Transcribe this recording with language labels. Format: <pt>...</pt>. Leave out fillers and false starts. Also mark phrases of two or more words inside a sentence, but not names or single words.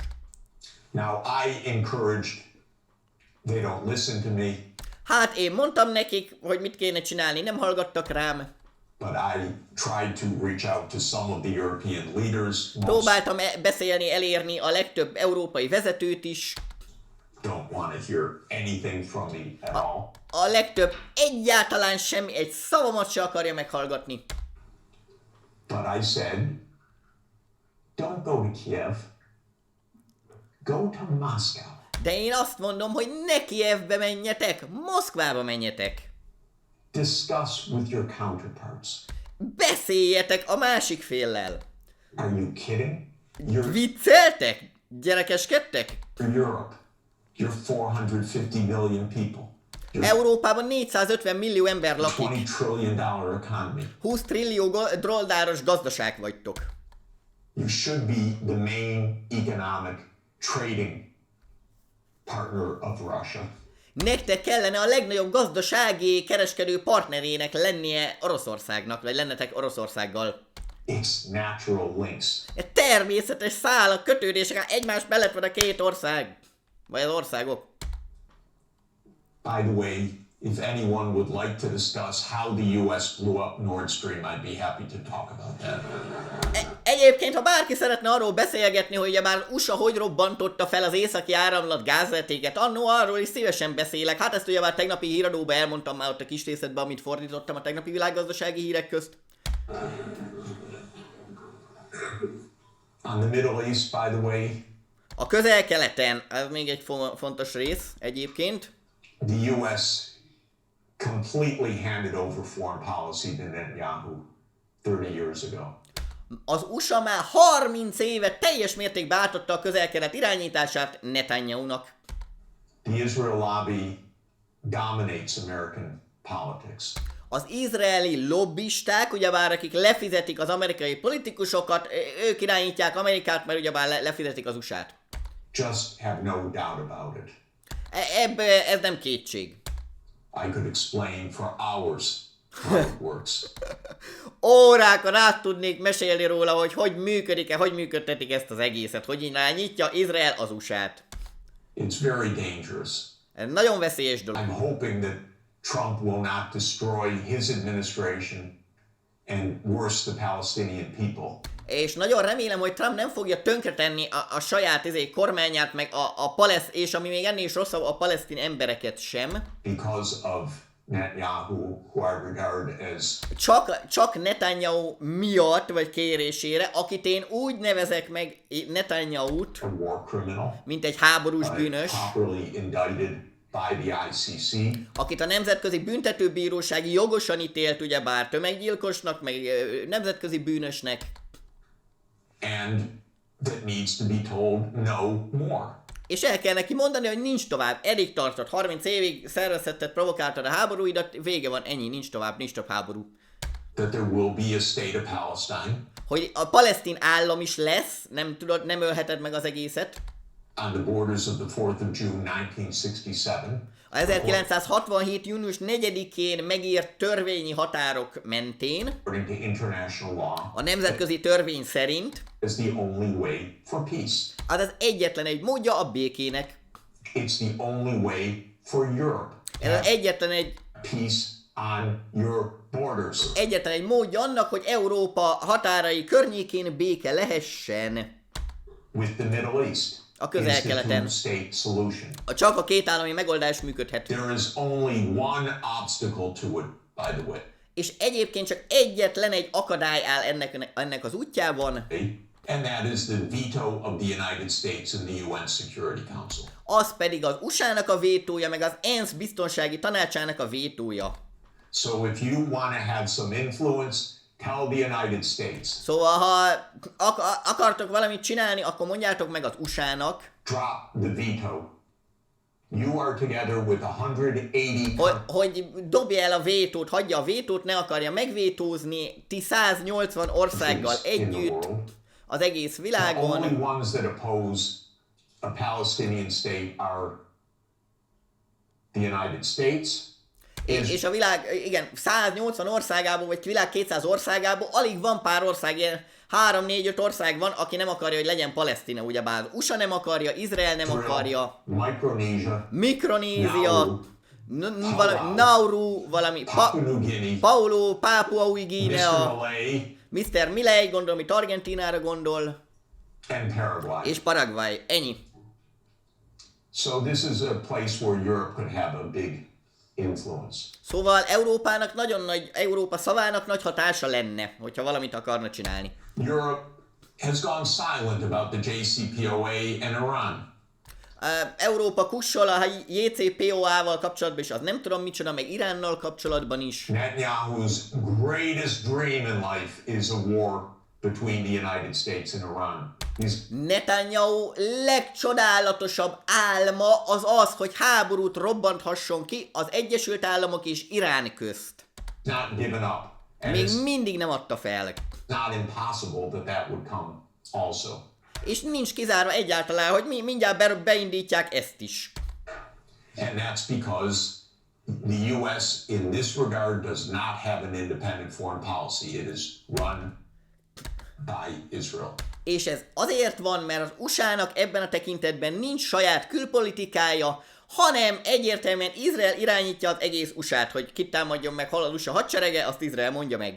<en>Now, I encouraged, they don't listen to me,</en> <hu>Hát én mondtam nekik, hogy mit kéne csinálni, nem hallgattak rám.</hu> <en>but I tried to reach out to some of the European leaders. Most</en> <hu>Próbáltam beszélni, elérni a legtöbb európai vezetőt is.</hu> <en>don't want to hear anything from me at all.</en> <hu>A legtöbb egyáltalán semmi, egy szavamat se akarja meghallgatni.</hu> <en>But I said, don't go to Kiev, go to Moscow.</en> <hu>De én azt mondom, hogy ne Kijevbe menjetek, Moszkvába menjetek.</hu> <en>Discuss with your counterparts.</en> <hu>Beszéljetek a másik féllel.</hu> <en>Are you kidding? You're</en> <hu>Vicceltek? Gyerekeskedtek?</hu> <en>Europe. You're 450 million people. You're</en> <hu>Európában 450 millió ember</hu> <en>a $20</en> <hu>lakik.</hu> <en>trillion economy.</en> <hu>20 trillió dolláros gazdaság vagytok.</hu> <en>You should be the main economic trading partner of Russia.</en> <hu>Nektek kellene a legnagyobb gazdasági kereskedő partnerének lennie Oroszországnak, vagy lennetek Oroszországgal.</hu> <en>It's natural links.</en> <hu>Egy természetes szálak, kötődések, egymás mellett van a két ország. Vagy az országok.</hu> <en>By the way, if anyone would like to discuss how the US blew up Nord Stream, I'd be happy to talk about that.</en> <hu>Egyébként, ha bárki szeretne arról beszélgetni, hogy ugye már USA hogy robbantotta fel az északi áramlat gázvezetéket, annó arról is szívesen beszélek. Hát ezt ugye már tegnapi híradóban elmondtam már ott a kis részletben, amit fordítottam a tegnapi világgazdasági hírek közt.</hu> <en>On the Middle East, by the way,</en> <hu>A közel-keleten, ez még egy fontos rész egyébként.</hu> <en>the US completely handed over foreign policy to Netanyahu 30 years ago.</en> <hu>Az USA már 30 éve teljes mértékben átadta a közel-kelet irányítását Netanyahu-nak.</hu> <en>The Israel lobby dominates American politics.</en> <hu>Az izraeli lobbisták, ugyebár akik lefizetik az amerikai politikusokat, ők irányítják Amerikát, mert ugyebár lefizetik az USA-t.</hu> <en>Just have no doubt about it.</en> <hu>Ez nem kétség.</hu> <en>I could explain for hours how it works.</en> <hu>Órákon át tudnék mesélni róla, hogy működik-e, hogy működtetik ezt az egészet, hogy irányítja Izrael az USA-t.</hu> <en>It's very dangerous.</en> <hu>Ez nagyon veszélyes dolog.</hu> <en>I'm hoping that Trump will not destroy his administration and worse the Palestinian people.</en> <hu>És nagyon remélem, hogy Trump nem fogja tönkretenni a saját kormányát, meg és ami még ennél is rosszabb, a palesztin embereket sem.</hu> <en>Because of Netanyahu, who I regard as</en> <hu>Csak Netanyahu miatt, vagy kérésére, akit én úgy nevezek meg Netanyahut,</hu> <en>a war criminal,</en> <hu>mint egy háborús bűnös,</hu> <en>properly indicted by the ICC,</en> <hu>akit a Nemzetközi Büntetőbíróság jogosan ítélt, ugyebár tömeggyilkosnak, meg nemzetközi bűnösnek,</hu> <en>and that needs to be told no more.</en> <hu>és el kell neki mondani, hogy nincs tovább, eddig tartott, 30 évig szervezhetted, provokáltad a háborúidat, vége van, ennyi, nincs tovább, nincs több háború.</hu> <en>That there will be a state of Palestine</en> <hu>Hogy a palesztin állam is lesz, nem ölheted meg az egészet.</hu> <en>on the borders of the 4th of June 1967.</en> <hu>A 1967. június 4-én megírt törvényi határok mentén,</hu> <en>According to international law,</en> <hu>a nemzetközi törvény szerint,</hu> <en>is the only way for peace.</en> <hu>az egyetlen egy módja a békének.</hu> <en>It's the only way for Europe to</en> <hu>Ez az</hu> <en>have</en> <hu>egyetlen</hu> <en>peace on your borders.</en> <hu>egy módja annak, hogy Európa határai környékén béke lehessen.</hu> <en>With the Middle East,</en> <hu>A</hu> <en>it's the</en> <hu>Közel-Keleten.</hu> <en>two-state solution.</en> <hu>Csak a két állami megoldás működhet.</hu> <en>There is only one obstacle to it, by the way.</en> <hu>És egyébként csak egyetlen egy akadály áll ennek az útjában,</hu> <en>And that is the veto of the United States in the UN Security Council.</en> <hu>az pedig az USA-nak a vétója, meg az ENSZ biztonsági tanácsának a vétója.</hu> <en>So if you want to have some influence, tell the United States.</en> <hu>Szóval, ha akartok valamit csinálni, akkor mondjátok meg az USA-nak,</hu> <en>Drop the veto. You are together with 180</en> <hu>hogy dobja el a vétót, hagyja a vétót, ne akarja megvétózni, ti 180 országgal</hu> <en>countries in the</en> <hu>együtt</hu> <en>world.</en> <hu>az egész</hu> <en>The</en> <hu>világon.</hu> <en>only ones that oppose a Palestinian state are the United States,</en> <hu>És a világ, igen, 180 országából, vagy világ 200 országából alig van pár ország, ilyen 3-4-5 ország van, aki nem akarja, hogy legyen Palesztina, ugyebár az USA nem akarja, Izrael nem akarja,</hu> <en>Micronesia,</en> <hu>Mikronézia, Nauru, valami</hu> <en>Papua New Guinea,</en> <hu>Papua Új</hu> <en>Mr.</en> <hu>Guinea,</hu> <en>Malay, Mr.</en> <hu>Milei, gondolom, itt Argentínára gondol,</hu> <en>and Paraguay.</en> <hu>és Paraguay, ennyi.</hu> <en>So this is a place where Europe could have a big influence.</en> <hu>Szóval Európa szavának nagy hatása lenne, hogyha valamit akarna csinálni.</hu> <en>Europe has gone silent about the JCPOA and Iran.</en> <hu>Európa kussol a JCPOA-val kapcsolatban is, az nem tudom micsoda, meg Iránnal kapcsolatban is.</hu> <en>Netanyahu's greatest dream in life is a war between the United States and Iran.</en> <hu>Netanyahu legcsodálatosabb álma az, hogy háborút robbanthasson ki az Egyesült Államok és Irán közt.</hu> <en>Not given up. And</en> <hu>Még</hu> <en>it's</en> <hu>mindig nem adta fel.</hu> <en>not impossible that would come also.</en> <hu>És nincs kizárva egyáltalán, hogy mindjárt beindítják ezt is.</hu> <en>And that's because the US in this regard does not have an independent foreign policy. It is run by Israel.</en> <hu>És ez azért van, mert az USA-nak ebben a tekintetben nincs saját külpolitikája, hanem egyértelműen Izrael irányítja az egész USA-t, hogy kit támadjon meg, hol az USA hadserege, azt Izrael mondja meg.</hu>